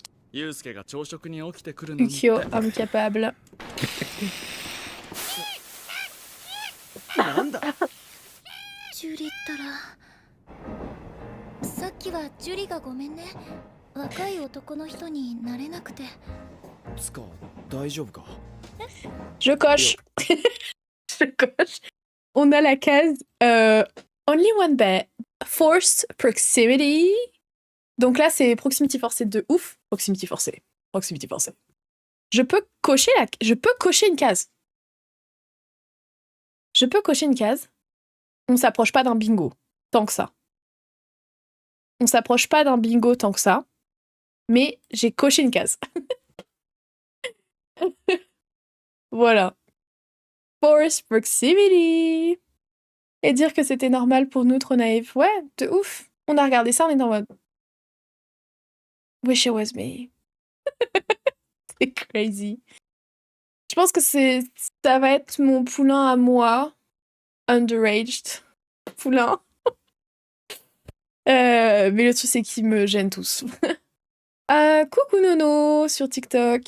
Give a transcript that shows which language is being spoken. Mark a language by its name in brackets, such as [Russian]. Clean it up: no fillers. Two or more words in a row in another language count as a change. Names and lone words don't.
[French] Ukyo, homme capable. [Japanese] なんだ。ジュリったらさっきはジュリがごめんね。若い男の人になれなくて。つか大丈夫か。 [French] Je coche. Je coche. On a la case [English] Only One Bed. Forced Proximity. [French] Donc là, c'est proximity forcée de ouf. Proximity forcée. Proximity forcée. Je peux cocher une case. Je peux cocher une case. On s'approche pas d'un bingo tant que ça. On s'approche pas d'un bingo tant que ça. Mais j'ai coché une case. Voilà. [English] Force proximity. [French] Et dire que c'était normal pour nous, trop naïfs. Ouais, de ouf. On a regardé ça, on est en mode... [English] Wish it was me. [French] C'est crazy. Je pense que ça va être mon poulain à moi. Underaged. Poulain. Mais le truc, c'est qu'ils me gênent tous. Coucou Nono sur TikTok.